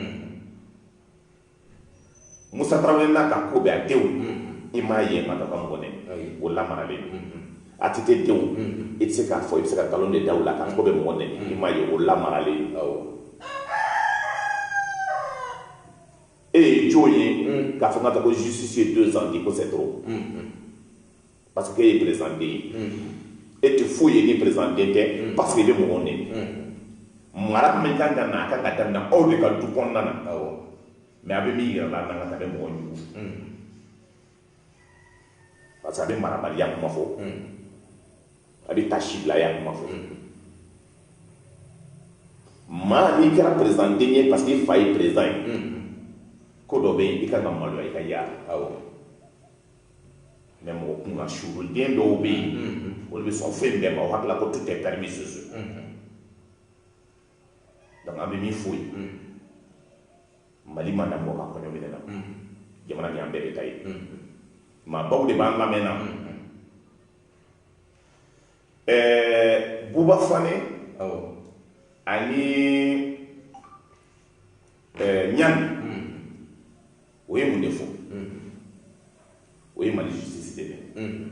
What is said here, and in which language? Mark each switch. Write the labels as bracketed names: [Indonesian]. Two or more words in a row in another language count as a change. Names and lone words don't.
[Bambara] Musa Tarawele n'a ka ko bɛ a denw i m'a ye ma ka mɔgɔ nɛni o lamaralen a tɛ tɛ denw i tɛ se k'a fɔ i bɛ se ka nkalon de da u la k'a ko bɛ mɔgɔ nɛni i m'a ye o lamaralen e ye jo ye k'a fɔ n ka taa ko justice ye 2 ans di ko [French] c'est trop parce que [Bambara] e ye président den ye e tɛ foyi ye ni président den tɛ [French] parce que [Bambara] i bɛ mɔgɔw nɛni mara min kan ka na a kan ka daminɛ aw de ka du kɔnɔna na mais a bɛ min yira la n'an ka taa bɛ mɔgɔ jugu [French] parce que [Bambara] a bɛ marabaliya kuma fɔ a bɛ tasibilaya kuma fɔ maa n'i kɛra président den ye [French] parce que [Bambara] i fa ye président ye ko dɔ bɛ yen i kan ka maloya i ka yaala mais mɔgɔ kun ka suru den dɔw bɛ yen olu bɛ sɔn fɛn bɛɛ ma o hakilila ko [French] tout est permis ce jour [Bambara] donc an bɛ min f'o ye Mali ma dabɔ ka kɔɲɔ minɛ na jamana ni an bɛɛ bɛ ta ye maabaw de b'an lamɛn na Buba Fane ani Ɲani o ye mun de fɔ o ye Mali justice de dɛ